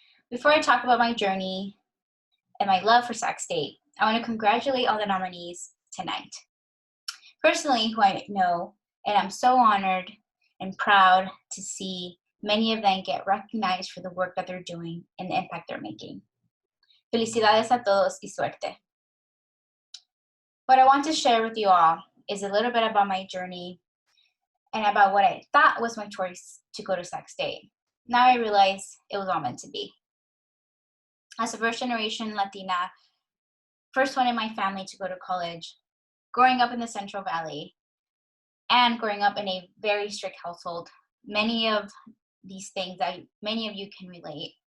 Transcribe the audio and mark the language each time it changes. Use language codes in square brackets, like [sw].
[en] Before I talk about my journey and my love for Sac State, I want to congratulate all the nominees tonight. Personally, who I know, and I'm so honored and proud to see many of them get recognized for the work that they're doing and the impact they're making. [es] Felicidades a todos y suerte. [en] What I want to share with you all is a little bit about my journey and about what I thought was my choice to go to Sac State. Now I realize it was all meant to be. As a first-generation Latina, first one in my family to go to college, growing up in the Central Valley, and growing up in a very strict household, many of these things that many of you can relate.